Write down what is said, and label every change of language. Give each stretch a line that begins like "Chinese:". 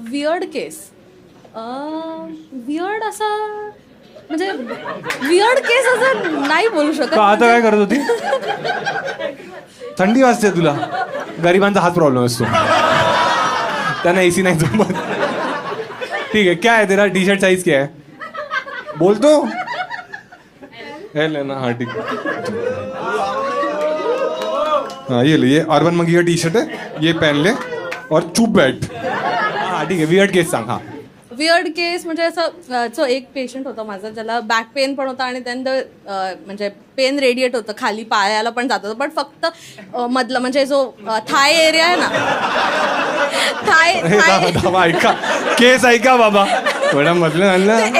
Marathi: Weird केस weird असा म्हणजे weird केस असं नाही बोलू शकत. आता काय करत होती? थंडी वाजते तुला. गरिबांचा हाच प्रॉब्लेम असतो, त्यांना एसी नाही जमत.
Hindi: ठीक है, क्या है तेरा टी शर्ट साइज क्या है? बोल तो. लेना. हाँ ठीक है. हाँ ये ले, ये अर्बन मंकी का टी शर्ट है, ये पहन ले और चुप बैठ. हाँ ठीक है, वियर्ड केस सांग. हाँ
Marathi: वियर्ड केस म्हणजे असं एक पेशंट होता माझा ज्याला बॅक पेन पण होता आणि त्यानंतर म्हणजे पेन रेडिएट होतं, खाली पायाला पण जात होतं, पण फक्त मधलं म्हणजे जो थाय एरिया आहे ना, थाय ऐका केस ऐका बाबा. मॅडम मधलं आणलं